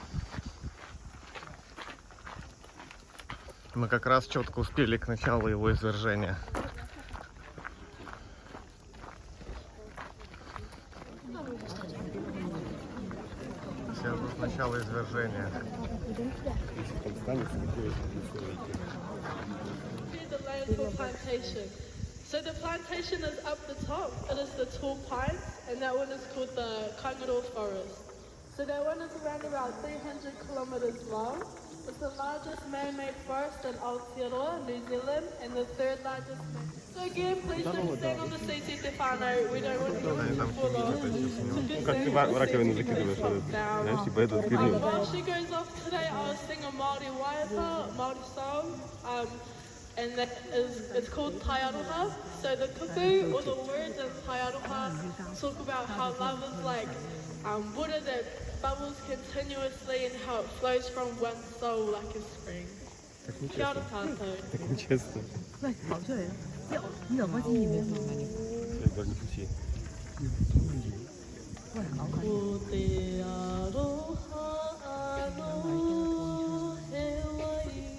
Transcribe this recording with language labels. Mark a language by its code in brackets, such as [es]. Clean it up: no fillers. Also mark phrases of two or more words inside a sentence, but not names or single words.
[ru] Мы как раз четко успели к началу его извержения. Сейчас будет начало извержения. [en] So the plantation is up the top. It is the tall pines, and that one is called the Kangaroo Forest. So that one is around about 300 kilometers long. It's the largest man-made forest in Aotearoa, New Zealand, and the third largest. So again, please don't stand on the seat, Stefano. We don't want you to fall off. [ru] Как ты в раковину закидываешь знаешь, типа эту фигню. [en] While she goes off today, I'll sing a Māori waiata, Māori song. And that is, it's called Tai Aroha. So the kupu, or the words in Tai Aroha, talk about how love is like water that bubbles continuously and how it flows from one soul like a spring. [mi] Kia ora tātou. [ru] Так нечестно. [mi] Ko te aroha ano he wai